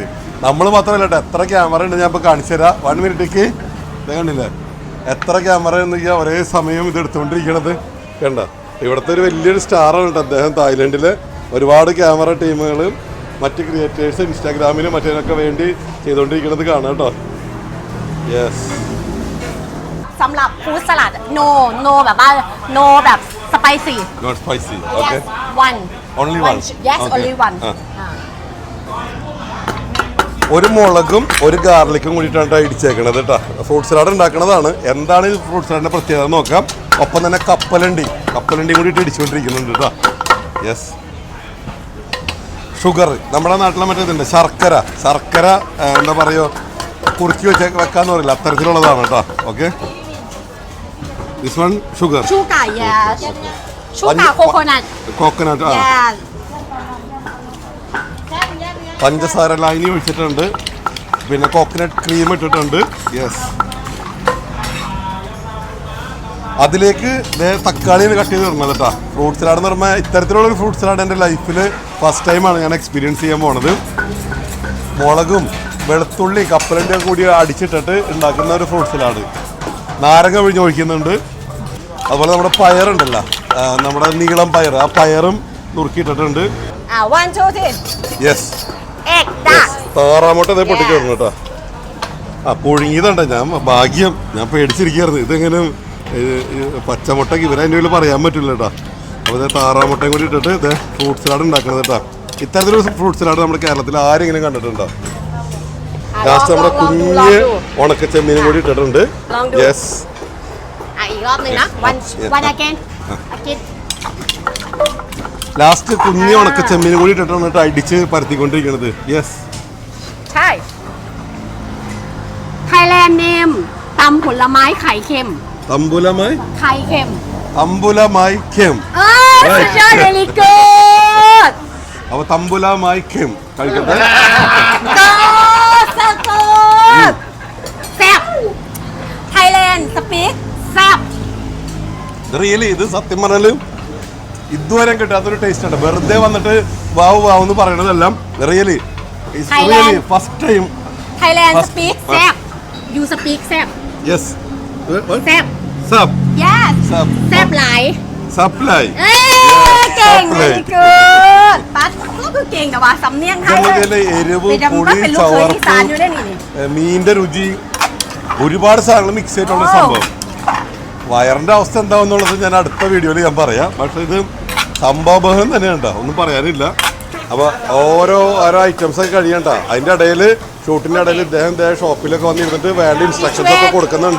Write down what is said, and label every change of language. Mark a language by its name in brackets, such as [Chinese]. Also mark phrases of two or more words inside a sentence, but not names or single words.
[Malayalam] നമ്മൾ മാത്രമല്ല കേട്ടോ, എത്ര ക്യാമറ ഉണ്ട് ഞാൻ ഇപ്പോൾ കാണിച്ചു തരാം. 1 മിനിറ്റേക്ക് ഇത് കണ്ടില്ലേ എത്ര ക്യാമറ എന്നൊക്കെയാ ഒരേ സമയം ഇത് എടുത്തുകൊണ്ടിരിക്കണത്. കണ്ട, ഇവിടുത്തെ ഒരു വലിയൊരു സ്റ്റാറാണ് കേട്ടോ അദ്ദേഹം. തായ്ലൻഡിലെ ഒരുപാട് ക്യാമറ ടീമുകളും മറ്റ് ക്രിയേറ്റേഴ്സ് ഇൻസ്റ്റാഗ്രാമിലും മറ്റേതിനൊക്കെ വേണ്ടി ചെയ്തുകൊണ്ടിരിക്കുന്നത് കാണാം കേട്ടോ. യെസ്. [Thai] สำหรับฟู้ดสลัด no แบบว่า no แบบ spicy. [English] Not spicy. Okay. Yes, one. Only one. Yes, Okay. only one. [Malayalam] ഒരു മുളകും ഒരു ഗാർലിക്കും കൂടിയിട്ടാണ് ഇടിച്ചേക്കണത് കേട്ടോ. [English] fruit salad [Malayalam] ഉണ്ടാക്കണതാണ്. എന്താണ് ഈ [English] fruit salad-ന്റെ [Malayalam] പ്രത്യേകത നോക്കാം. ഒപ്പം തന്നെ കപ്പലണ്ടി കൂടിയിട്ട് ഇടിച്ചുകൊണ്ടിരിക്കുന്നുണ്ട് കേട്ടോ. യെസ്. ഷുഗർ നമ്മുടെ നാട്ടിലെ മറ്റേതുണ്ട് ശർക്കര എന്താ പറയുക കുറുക്കി വെക്കാന്ന് പറയില്ല, അത്തരത്തിലുള്ളതാണ് കേട്ടോ. [English] Okay. This one sugar. Sugar, yes. Sugar, coconut. കോക്കനട്ട്. ആ Yes. [Malayalam] പഞ്ചസാര ലൈനി ഒഴിച്ചിട്ടുണ്ട്, പിന്നെ [English] coconut cream [Malayalam] ഇട്ടിട്ടുണ്ട്. യെസ്. അതിലേക്ക് തക്കാളിയാണ് കട്ട് ചെയ്ത് തരുന്നത് കേട്ടോ. [English] fruit salad [Malayalam] എന്ന് പറയുമ്പോൾ ഇത്തരത്തിലുള്ള ഒരു [English] fruit salad [Malayalam] എൻ്റെ [English] life-ൽ first time-ആണ് [Malayalam] ഞാൻ എക്സ്പീരിയൻസ് ചെയ്യാൻ പോണത്. മുളകും വെളുത്തുള്ളി കപ്പലണ്ടിയും കൂടി അടിച്ചിട്ടിട്ട് ഉണ്ടാക്കുന്ന ഒരു [English] fruit salad. [Malayalam] നാരങ്ങ പിഴിഞ്ഞ് ഒഴിക്കുന്നുണ്ട്. അതുപോലെ നമ്മുടെ പയറുണ്ടല്ലോ, നമ്മുടെ നീളം പയർ, ആ പയറും നുറുക്കിയിട്ടിട്ടുണ്ട്. 1, 2, 3. യെസ്. [English] Egg, duck. [Malayalam] താറാമുട്ട അതേ പൊട്ടിക്കിടന്നു കേട്ടോ. ആ പുഴുങ്ങിയതുണ്ട്. ഞാൻ പേടിച്ചിരിക്കുകയായിരുന്നു ഇതെങ്ങനെ പച്ചമുട്ടയ്ക്ക് ഇവരതിൻ്റെ ഉള്ളിൽ പറയാൻ പറ്റില്ല കേട്ടോ. അപ്പോൾ ഇത് താറാമുട്ടയും കൂടി ഇട്ടിട്ട് ഇത് [English] fruit salad [Malayalam] ഉണ്ടാക്കണത് കേട്ടോ. ഇത്തരത്തിലൊരു [English] fruit salad [Malayalam] നമ്മുടെ കേരളത്തിൽ ആരെങ്കിലും കണ്ടിട്ടുണ്ടോ? ലാസ്റ്റ് നമ്മുടെ കുഞ്ഞ് ഉണക്കച്ചെമ്മീനും കൂടി ഇട്ടിട്ടുണ്ട്. യെസ്. [Thai] อีกรอบนึงนะ [English] one again. Again. [Malayalam] ലാസ്റ്റ് കുഞ്ഞ് ഉണക്കച്ചെമ്മീനും കൂടി ഇട്ടിട്ടാണ് കേട്ടോ അടിച്ച് പരത്തിക്കൊണ്ടിരിക്കുന്നത്. യെസ്. [Thai] ใช่ [English] Thailand name [Thai] ตำผลไม้ไข่เค็ม [Malayalam] തമ്പുലമായി [Thai] ไข่เค็ม [Malayalam] തമ്പുലമായി ഖെം. [English] สุดยอด very good. [Malayalam] അപ്പോൾ തമ്പുലമായി ഖെം കഴിക്കട്ടെ. [English] so good. [Thai] แซ่บ [English] Thailand speak [Thai] แซ่บ [Malayalam] റിയലി ഇത് സത്യം പറഞ്ഞാൽ ഇതുവരെ കിട്ടാത്തൊരു ടേസ്റ്റ് ഉണ്ട്. വെറുതെ വന്നിട്ട് വാവ് എന്ന് പറയണതെല്ലാം [English] really first time. Thailand speak แซ่บ you speak แซ่บ യെസ്. [Thai] แซ่บ [Malayalam] സബ് [Thai] yes แซ่บหลาย [Malayalam] സപ്ലൈ. [Thai] เก่ง [English] very good [Thai] ปั๊ดก็คือเก่งแต่ว่าสำเนียงไทย [Malayalam] നമുക്കതിലെ എരിവ് പുളി [Thai] เป็นลูกเคยอีสานอยู่ได้นี่ [Malayalam] മീനിന്റെ രുചി ഒരുപാട് സാധനങ്ങൾ മിക്സ് ചെയ്തിട്ടുള്ള സംഭവം. വയറിന്റെ അവസ്ഥ എന്താണെന്നുള്ളത് ഞാൻ അടുത്ത വീഡിയോയിൽ ഞാൻ പറയാം. പക്ഷെ ഇത് സംഭവം തന്നെയാണ്, ഒന്നും പറയാനില്ല. അപ്പോൾ ഓരോ ഐറ്റംസ് ഒക്കെ കഴിയണ്ട. അതിൻ്റെ ഇടയിൽ ഷൂട്ടിൻ്റെ ഇടയിൽ ഇദ്ദേഹം ഷോപ്പിലൊക്കെ വന്നിരുന്നിട്ട് വേണ്ട ഇൻസ്ട്രക്ഷൻസ് ഒക്കെ കൊടുക്കുന്നുണ്ട്.